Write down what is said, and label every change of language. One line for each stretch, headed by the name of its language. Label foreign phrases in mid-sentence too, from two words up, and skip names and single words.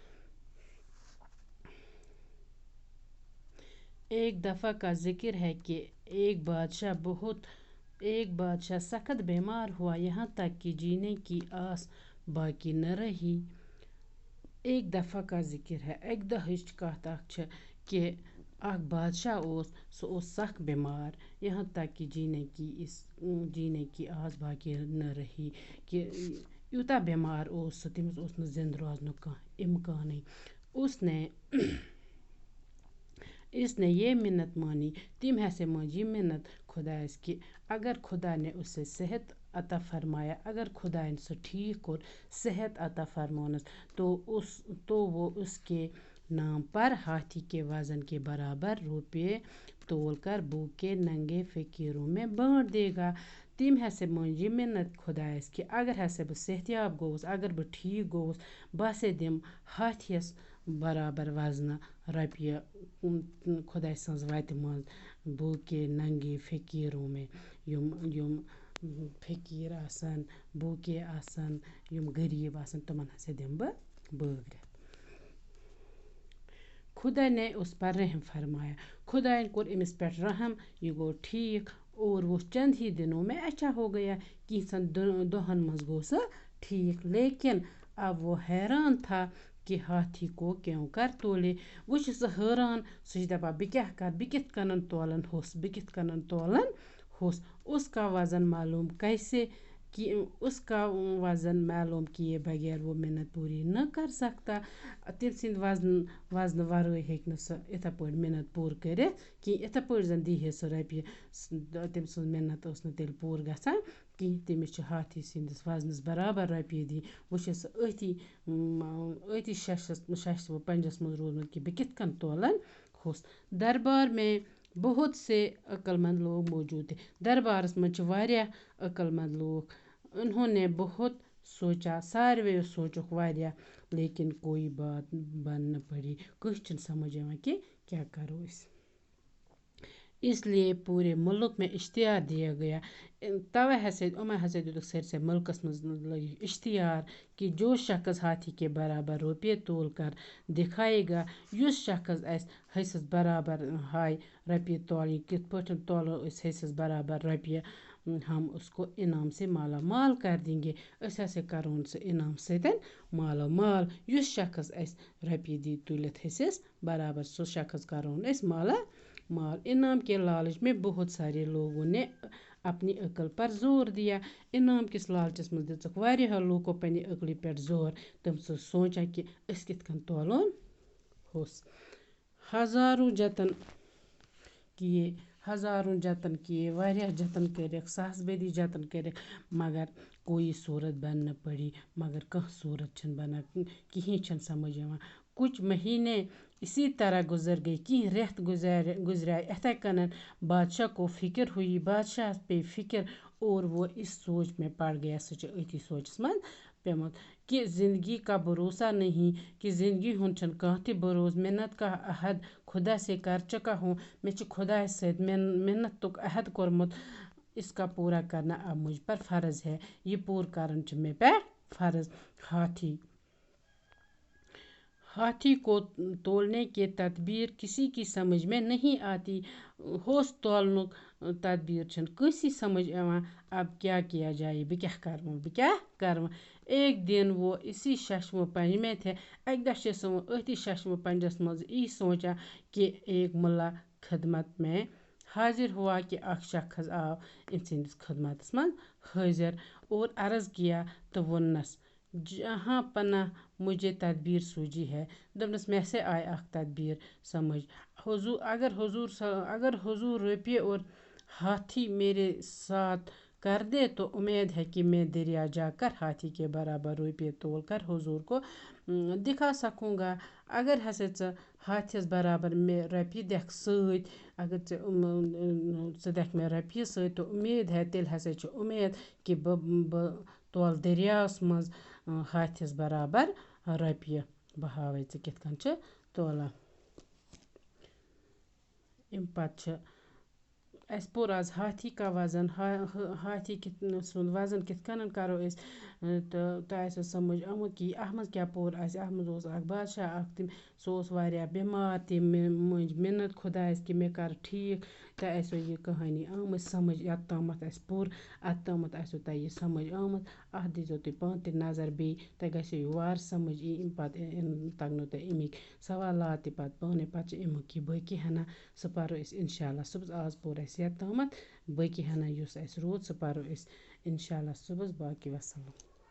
Urdu: ایک دفعہ کا ذکر ہے کہ ایک بادشاہ سخت بیمار ہوا، یہاں تک کہ جینے کی آس باقی نہ رہی. ایک دفعہ کا ذکر ہے، ایک
Kashmiri: دہچ کت کہ اخ بادشاہ اوس سخت بیمار،
Urdu: یہاں تک کہ جینے کی آس باقی نہ رہی.
Kashmiri: کہ یوتاہ بیمار تمس اوس نہ زندہ روزنک کانٛہہ امکانٕے.
Urdu: اس نے یہ منت مانی.
Kashmiri: تم ہسے مانج یہ منت خدایس
Urdu: کہ اگر خدا نے اسے صحت عطا فرمایا، اگر خدا نے
Kashmiri: سو ٹھیک کور صحت عطا فرمانس
Urdu: تو وہ اس کے نام پر ہاتھی کے وزن کے برابر روپے تول کر بھوکے ننگے فقیروں میں بانٹ دے گا.
Kashmiri: تم ہسے مانج یہ منت خدایس کہ اگر ہسے بہ صحت یاب گوس، اگر بہ ٹھیک گوس، بہ ہسے دم ہاتھیس برابر وزنہ رۄپیہِ خداے سٕنٛز وتہِ منٛز
Urdu: بھوکے ننگے فقیروں میں.
Kashmiri: یم فقیر آسن، بھوکے آسن، یم غریب آسن، تمن ہسے دم بہ بٲگرِتھ.
Urdu: خدا نے اس پر رحم فرمایا.
Kashmiri: خدا نے کور امس پہ رحم، یہ گو ٹھیک
Urdu: اور وہ چند ہی دنوں میں اچھا ہو گیا.
Kashmiri: کینژن دہن مز گو سہ ٹھیک.
Urdu: لیکن اب وہ حیران تھا کہ ہاتھی کو کیوں کر تولے.
Kashmiri: وہ چھ سہ حیران، سہ چھ دپان بہ کیا کر، بہ کتھ کنن تولن ہوس.
Urdu: اس کا وزن معلوم کیے بغیر وہ منت پوری نہ کر سکتا.
Kashmiri: تم سند وزن ورٲے ہیٚکہِ نہٕ سہ اتھے پٲٹھۍ منت پوٗرٕ کٔرِتھ کینٛہہ. اتھے پٲٹھۍ زن دی ہے سہ رۄپیہِ، تٔمۍ سٕنٛز منت ٲس نہٕ تیٚلہِ پوٗرٕ گژھان کینٛہہ. تٔمِس چھِ ہاتھی سٕنٛدِس وزنس برابر رۄپیہِ دِنۍ. وۄنۍ چھِ سہ أتی ششس و پنجس منٛز روٗدمُت کہ بہٕ کِتھ کٔنۍ تولن ہوس.
Urdu: دربار میں بہت سے عقل مند لوگ موجود تھے.
Kashmiri: دربارس منٛز چھِ واریاہ عقل مند لوگ.
Urdu: انہوں نے بہت سوچا،
Kashmiri: سارویو سوچُکھ واریاہ،
Urdu: لیکن کوئی بات بن نہ پڑی.
Kashmiri: کٲنٛسہِ چھُنہٕ سمجھ یِوان کہ کیا کرو أسۍ.
Urdu: اس لیے پورے ملک میں اشتہار دیا گیا.
Kashmiri: توے یِمو ہسا دِتُکھ سٲرسٕے ملکس منٛز لٲگِکھ اشتہار کہ
Urdu: جو شخص ہاتھی کے برابر روپیے تول کر دکھائے گا،
Kashmiri: یُس شخص اسہِ حصس برابر ہایہِ رۄپیہِ تولٕنۍ، کِتھ پٲٹھۍ تولو أسۍ حصس برابر رۄپیہِ،
Urdu: ہم اس کو انعام سے مالا مال کر دیں گے.
Kashmiri: أسۍ ہسا کرون سُہ انعام سۭتۍ مالو مال. یُس شخص اسہِ رۄپیہِ دی تُلِتھ حصس برابر، سُہ شخص کرون أسۍ مالا مال.
Urdu: انعام کے لالچ میں بہت سارے لوگوں نے اپنی عقل پر زور دیا.
Kashmiri: انعام کس لالچس منٛز دِژٕکھ واریاہو لوٗکو پننہِ عقلہِ پٮ۪ٹھ زور. تِم چھِ سونچان کہ أسۍ کِتھ کٔنۍ تولون ہوس.
Urdu: ہزاروں جتن کیے
Kashmiri: واریاہ جتن کرکھ، ساس بدی جتن کرکھ،
Urdu: مگر کوئی صورت بن نہ پڑی.
Kashmiri: مگر کانٛہہ صورت چھنہٕ بنان، کہیٖنۍ چھنہٕ سمجھ یِوان.
Urdu: کچھ مہینے اسی طرح گزر گئے.
Kashmiri: کینٛہہ رٮ۪تھ گزرے اتھے کنن.
Urdu: بادشاہ کو فکر ہوئی.
Kashmiri: بادشاہس پے فکر
Urdu: اور وہ اس سوچ میں پڑ گیا.
Kashmiri: سُہ چھُ أتھی سوچس منٛز پیوٚمُت
Urdu: کہ زندگی کا بھروسہ نہیں،
Kashmiri: کہ زندگی ہُنٛد چھُنہٕ کانٛہہ تہِ بھروسہٕ.
Urdu: منت کا عہد خدا سے کر چکا ہوں.
Kashmiri: مےٚ چھُ خدایس سۭتۍ منتُک عہد کوٚرمُت.
Urdu: اس کا پورا کرنا اب مجھ پر فرض ہے.
Kashmiri: یہ پوٗرٕ کرُن چھُ مےٚ پٮ۪ٹھ فرض.
Urdu: ہاتھی کو تولنے کی تدبیر کسی کی سمجھ میں نہیں آتی.
Kashmiri: ہوس تولنُک تدبیر چھنہٕ کٲنٛسی سمجھ یِوان.
Urdu: اب کیا کیا جائے،
Kashmiri: بہٕ کیٛاہ کرٕ.
Urdu: ایک دن وہ اسی ششم پنج میں تھے.
Kashmiri: اکہِ دۄہ چھِ سُہ أتھی ششم پنجس منٛز یی سونچان کہ
Urdu: ایک ملا خدمت میں حاضر ہوا
Kashmiri: کہ اکھ شخص آو أمۍ سٕنٛدِس خدمتس منٛز حٲضر
Urdu: اور عرض کیا
Kashmiri: تہٕ ووٚننس
Urdu: جہاں پناہ مجھے تدبیر سوجی ہے.
Kashmiri: دوٚپنس مےٚ سے آیہِ اکھ تدبیر سمجھ.
Urdu: اگر حضور روپیے اور ہاتھی میرے ساتھ کر دے تو امید ہے کہ میں دریا جا کر ہاتھی کے برابر روپیے تول کر حضور کو دکھا سکوں گا.
Kashmiri: اگر ہسے ژٕ ہاتھیَس برابر مےٚ رۄپیہِ دِکھ سۭتۍ اگر ژٕ ژٕ دِکھ مےٚ رۄپیہِ سۭتۍ تہٕ
Urdu: اُمید ہے
Kashmiri: تیٚلہِ ہسا چھِ اُمید کہِ بہٕ تولہٕ دٔریاوَس منٛز ہاتھیَس برابر رۄپیہِ بہٕ ہاوَے ژےٚ کِتھ کٔنۍ چھِ تولان اَمہِ پَتہٕ چھِ اَسہِ پوٚر آز
Urdu: ہاتھی کا وزن
Kashmiri: ہاتھی سُنٛد وزن کِتھ کٔنۍ کَرو أسۍ تہٕ تۄہہِ آسیو سمجھ آمُت کہِ اَتھ منٛز کیٛاہ پوٚر اَسہِ اَتھ منٛز اوس اَکھ بادشاہ اَکھ تِم سُہ اوس واریاہ بٮ۪مار تٔمۍ مٔنٛجۍ مِنت خۄدایَس کہِ مےٚ کَر ٹھیٖک تۄہہِ آسیو یہِ کہانی آمٕژ سمجھ یوٚت تامَتھ اَسہِ پوٚر اَتھ تامَتھ آسیو تۄہہِ یہِ سمجھ آمُت اَتھ دیٖزیو تُہۍ پانہٕ تہِ نظر بیٚیہِ تۄہہِ گژھیو یہِ وارٕ سمجھ یی اَمہِ پَتہٕ تَگنو تۄہہِ اَمِکۍ سوالات تہِ پَتہٕ پانَے پَتہٕ چھِ اَمیُک یہِ باقی ہنا سُہ پَرو أسۍ اِنشاء اللہ صُبحس آز پوٚر اَسہِ یوٚت تامَتھ باقی ہنا یُس اَسہِ روٗد سُہ پَرو أسۍ اِنشاء اللہ صُبحس باقی وَسَلام